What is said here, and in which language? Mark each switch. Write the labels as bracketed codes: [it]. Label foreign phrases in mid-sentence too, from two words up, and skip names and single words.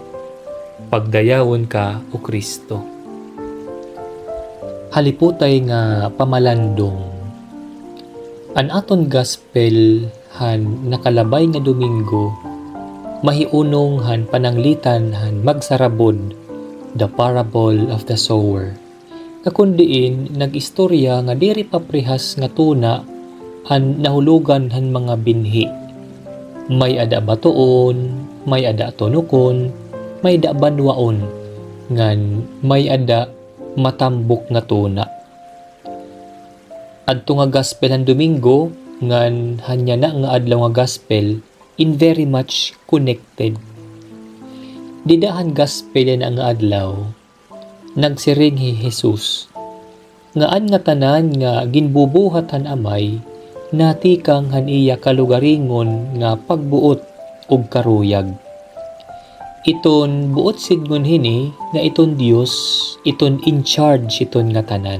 [war] Pagdayawon ka o Kristo. Haliputay nga pamalandong. An aton gospel han nakalabay nga Domingo, mahiunong han pananglitan han magsarabod, [en] the parable of the sower. [war] Kakundiin nag-istorya nga diri paprihas nga tuna han nahulugan han mga binhi. May ada batuon, may ada tunukon, may ada banwaon, ngan may ada matambok nga tuna. Adto nga gospel han Domingo, ngan hanya na nga adlaw nga gospel, in [en] very much connected. [war] Didahan gospel na nga adlaw, nagsiring hi Jesus, ngaan nga tanan nga ginbubuhat han Amay, natikang han iya kalugaringon nga pagbuot ug karuyag. Iton buot sidngon hini nga iton Dios, iton [en] in charge [war] iton nga tanan.